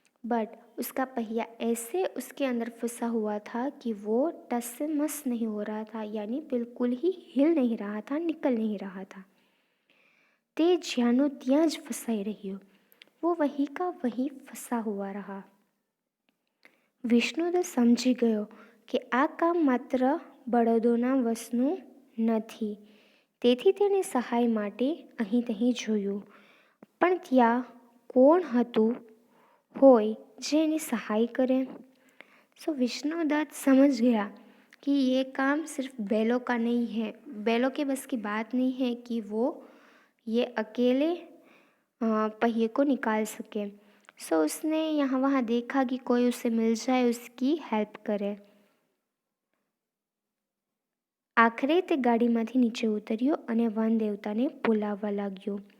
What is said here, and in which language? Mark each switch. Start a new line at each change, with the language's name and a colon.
Hindi: But उसका पहिया ऐसे उसके अंदर फंसा हुआ था कि वो टस से मस नहीं हो रहा था, यानी बिल्कुल ही हिल नहीं रहा था, निकल नहीं रहा था.
Gujarati: તે જ્યાંનો ત્યાં જ ફસાઈ રહ્યો.
Hindi: वो वहीं का वहीं फंसा हुआ रहा.
Gujarati: વિષ્ણુદત્ત સમજી ગયો કે આ કામ માત્ર બળદોના વશનું નથી. તેથી તેણે સહાય માટે અહીં તહીં જોયું, પણ ત્યાં કોણ હતું હોય જે એની સહાય કરે.
Hindi: विष्णुदत्त समझ गया कि ये काम सिर्फ बैलों का नहीं है, बैलों के बस की बात नहीं है कि वो ये अकेले पहिए को निकाल सके। उसने यहाँ वहाँ देखा कि कोई उसे मिल जाए, उसकी हेल्प करे।
Gujarati: આખરે તે ગાડીમાંથી નીચે ઉતર્યો અને વન દેવતાને બોલાવવા લાગ્યો.